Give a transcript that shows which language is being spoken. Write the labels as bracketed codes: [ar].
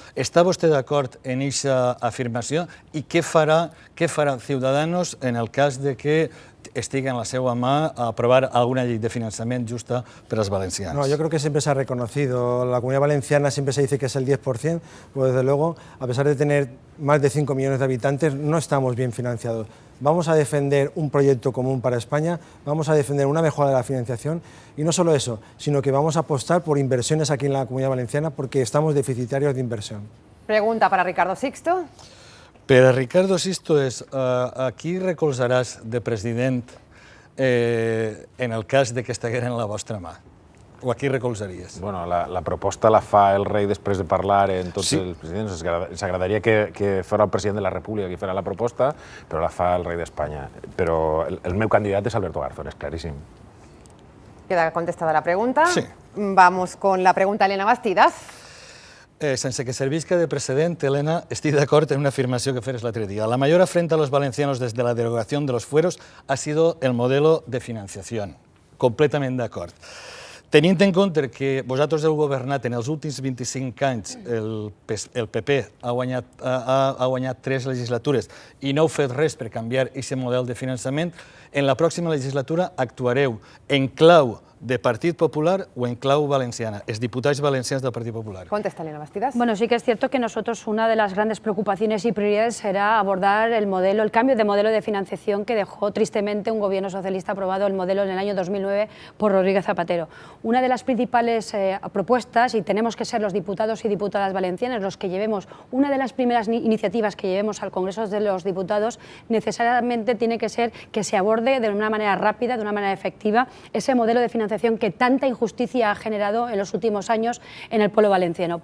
[ca] ¿Está vostè d'acord en aquesta afirmació? I què farà Ciudadanos en el cas de que estigui en la seva mà a aprovar alguna llei de finançament justa per als valencians? [es] No, yo creo que siempre se ha reconocido. La Comunidad Valenciana siempre se dice que es el 10%, pues desde luego, a pesar de tener más de 5 millones de habitantes, no estamos bien financiados. Vamos a defender un proyecto común para España, vamos a defender una mejora de la financiación y no solo eso, sino que vamos a apostar por inversiones aquí en la Comunidad Valenciana porque estamos deficitarios de inversión. Pregunta para Ricardo Sixto. [ca] Per a Ricardo Sisto és, a qui recolzaràs de president en el cas de que estiguera en la vostra mà? O a qui recolzaries? Bueno, la proposta la fa el rei després de parlar en tots els presidents. Ens agradaria que fos el president de la República qui farà la proposta, però la fa el rei d'Espanya. Però el meu candidat és Alberto Garzón, és claríssim. [es] Queda contestada la pregunta. Sí. Vamos con la pregunta Elena Bastidas. [ca] Sense que servisca de precedent, Elena, estic d'acord en una afirmació que feres l'altre dia. [es] La mayor afrenta a los valencianos desde la derogación de los fueros ha sido el modelo de financiación. [ca] Completament d'acord. Tenint en compte que vosaltres heu governat en els últims 25 anys, el PP ha guanyat 3 legislatures i no heu fet res per canviar aquest model de finançament, en la pròxima legislatura actuareu en clau de Partit Popular o en clau valenciana, els diputats valencians del Partit Popular. [es] Contesta Elena Bastidas. Bueno, sí que es cierto que nosotros una de las grandes preocupaciones y prioridades será abordar el cambio de modelo de financiación que dejó tristemente un gobierno socialista aprobado el modelo en el año 2009 por Rodríguez Zapatero. Una de las principales propuestas, y tenemos que ser los diputados y diputadas valencianas los que llevemos, una de las primeras iniciativas que llevemos al Congreso de los Diputados, necesariamente tiene que ser que se aborde de una manera rápida, de una manera efectiva, ese modelo de financiación que tanta injusticia ha generado en los últimos años en el pueblo valenciano.